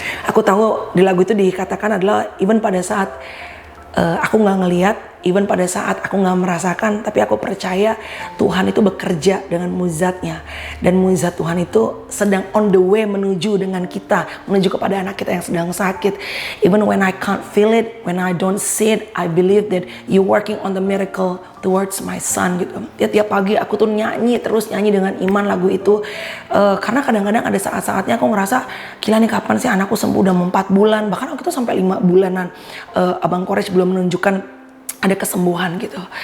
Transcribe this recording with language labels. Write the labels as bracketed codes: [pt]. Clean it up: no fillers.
[id] Aku tahu di lagu itu dikatakan adalah even pada saat aku nggak ngelihat, even pada saat aku nggak merasakan, tapi aku percaya Tuhan itu bekerja dengan mujizatnya, dan mujizat Tuhan itu sedang [en] on the way [id] menuju dengan kita, menuju kepada anak kita yang sedang sakit. [en] Even when I can't feel it, when I don't see it, I believe that you working on the miracle towards my son gitu. [id] Tiap pagi aku tuh terus nyanyi dengan iman lagu itu, karena kadang-kadang ada saat-saatnya aku ngerasa gila nih, kapan sih anakku sembuh, udah 4 bulan, bahkan aku tuh sampai 5 bulanan Abang Courage belum menunjukkan ada kesembuhan gitu.